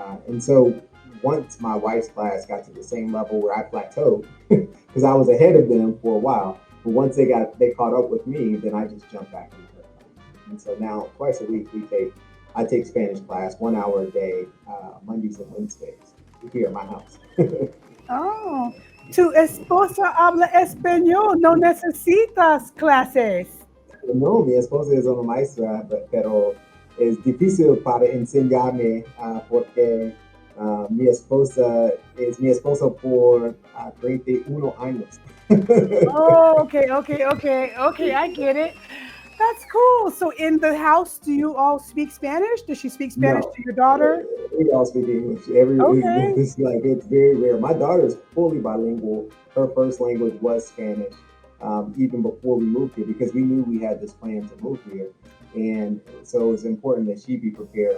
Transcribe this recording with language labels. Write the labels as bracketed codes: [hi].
[en] And so once my wife's class got to the same level where I plateaued, because I was ahead of them for a while, but once they caught up with me, then I just jumped back into her class. And so now twice a week I take Spanish class 1 hour a day, Mondays and Wednesdays here at my house. [es] Oh, tu esposa habla español, no necesitas clases. No, mi esposa es una maestra, pero es difícil para enseñarme porque mi esposa por 31 años. [en] Oh, okay, I get it. That's cool. So in the house, do you all speak Spanish? Does she speak Spanish No, to your daughter? we all speak English. Okay. It's like it's very rare. My daughter is fully bilingual. Her first language was Spanish, even before we moved here because we knew we had this plan to move here, and so it was important that she be prepared.